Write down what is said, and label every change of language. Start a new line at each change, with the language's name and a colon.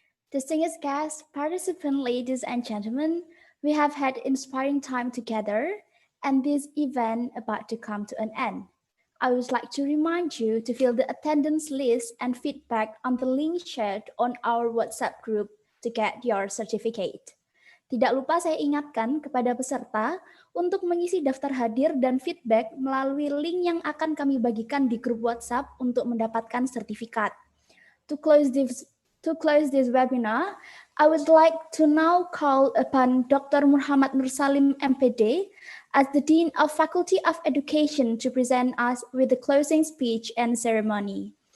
English: Distinguished guests, participants, ladies and gentlemen, we have had inspiring time together, and this event about to come to an end. I would like to remind you to fill the attendance list and feedback on the link shared on our WhatsApp group to get your certificate.
Indonesian: Tidak lupa saya ingatkan kepada peserta untuk mengisi daftar hadir dan feedback melalui link yang akan kami bagikan di grup WhatsApp untuk mendapatkan sertifikat.
English: To close this webinar, I would like to now call upon Dr. Muhammad Nursalim, MPD, as the Dean of Faculty of Education to present us with the closing speech and ceremony.